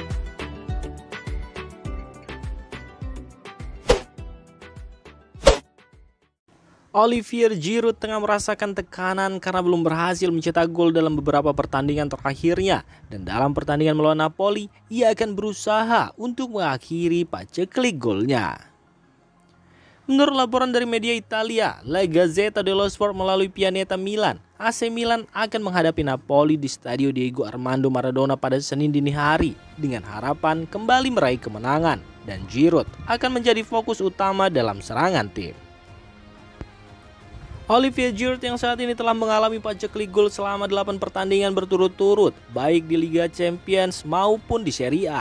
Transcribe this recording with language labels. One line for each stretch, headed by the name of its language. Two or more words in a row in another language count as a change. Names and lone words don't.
Indonesian: Olivier Giroud tengah merasakan tekanan karena belum berhasil mencetak gol dalam beberapa pertandingan terakhirnya, dan dalam pertandingan melawan Napoli ia akan berusaha untuk mengakhiri paceklik golnya. Menurut laporan dari media Italia, La Gazzetta dello Sport melalui Pianeta Milan, AC Milan akan menghadapi Napoli di Stadio Diego Armando Maradona pada Senin dini hari dengan harapan kembali meraih kemenangan, dan Giroud akan menjadi fokus utama dalam serangan tim. Olivier Giroud yang saat ini telah mengalami paceklik gol selama 8 pertandingan berturut-turut, baik di Liga Champions maupun di Serie A.